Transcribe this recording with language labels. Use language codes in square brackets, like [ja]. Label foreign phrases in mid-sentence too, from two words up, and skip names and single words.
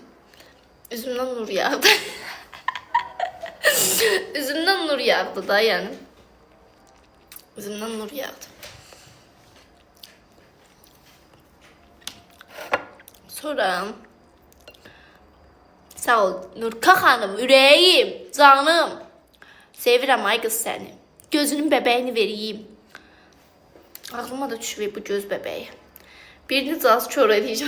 [tr] Üzümden nur yağdı. Üzümden nur yağdı da yani. Üzümden nur yağdı. [az] Sonra sağ ol Nurka xanım, ürəyim, canım. Sevirəm ay qız səni. Gözünün bəbəyini vereyim. [tr] Ağlıma da düşüyor bu göz bəbəyi. Birini caz kör edeceğim.